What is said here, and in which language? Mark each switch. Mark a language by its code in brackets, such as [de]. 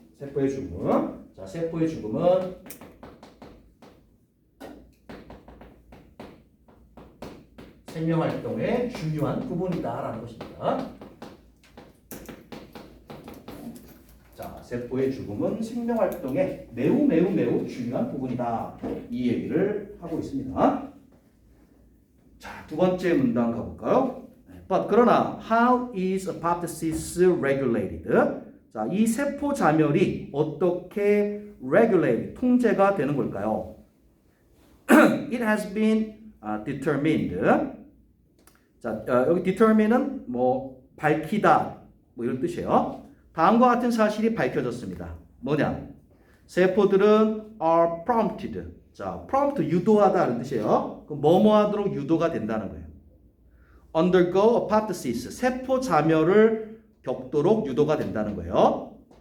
[ko] 세포의 죽음. 자, 세포의 죽음은 생명 활동의 중요한 부분이다라는 것입니다. 자, 세포의 죽음은 생명 활동의 매우 중요한 부분이다. 이 얘기를 하고 있습니다. 자, 두 번째 문단 가볼까요? [en] But [ko] 그러나 [en] how is apoptosis regulated? [ko] 자, 이 세포 자멸이 어떻게 regulate, 통제가 되는 걸까요? [en] It has been determined. [ko] 자, 여기 determine은 뭐 밝히다 뭐 이런 뜻이에요. 다음과 같은 사실이 밝혀졌습니다. 뭐냐? 세포들은 [en] are prompted. [ko] 자, prompt 유도하다는 뜻이에요. 그 뭐뭐 하도록 유도가 된다는 거예요. [en] undergo apoptosis. [ko] 세포 자멸을 겪도록 유도가 된다는 거예요.